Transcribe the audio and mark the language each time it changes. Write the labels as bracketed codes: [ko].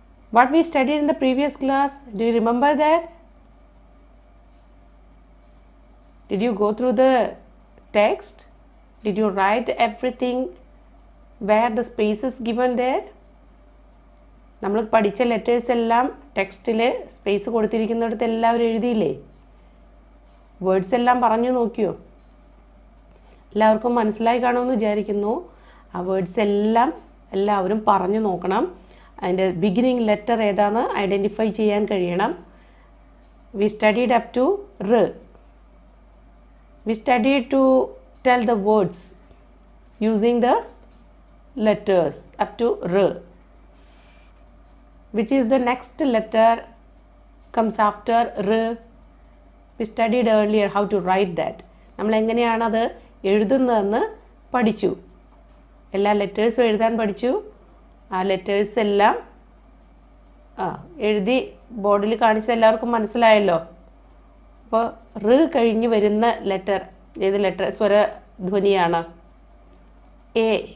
[en] What we studied in the previous class, do you remember that? Did you go through the text? Did you write everything where the space is given there? [ml] നമ്മൾ പഠിച്ച letters എല്ലാം ടെക്സ്റ്റിൽ space കൊടുത്തിരിക്കുന്നിടത്ത് എല്ലാവരും എഴുതിയില്ലേ? Words എല്ലാം പറഞ്ഞു നോക്കിയോ? എല്ലാവർക്കും മനസ്സിലായി കാണുമെന്ന് വിചാരിക്കുന്നു. ആ വേർഡ്സ് എല്ലാം എല്ലാവരും പറഞ്ഞു നോക്കണം. അതിൻ്റെ ബിഗിനിങ് ലെറ്റർ ഏതാണെന്ന് ഐഡൻറ്റിഫൈ ചെയ്യാൻ കഴിയണം. [en] We studied up to R. We studied to tell the words using the letters up to R. Which is the next letter comes after R? We studied earlier how to write that. [ml] നമ്മൾ എങ്ങനെയാണത് എഴുതുന്നതെന്ന് പഠിച്ചു. എല്ലാ ലെറ്റേഴ്സും എഴുതാൻ പഠിച്ചു. ആ letters എല്ലാം എഴുതി ബോർഡിൽ കാണിച്ച എല്ലാവർക്കും മനസ്സിലായല്ലോ. അപ്പോൾ റ് കഴിഞ്ഞ് വരുന്ന ലെറ്റർ ഏത് ലെറ്റർ സ്വരധ്വനിയാണ്? എ.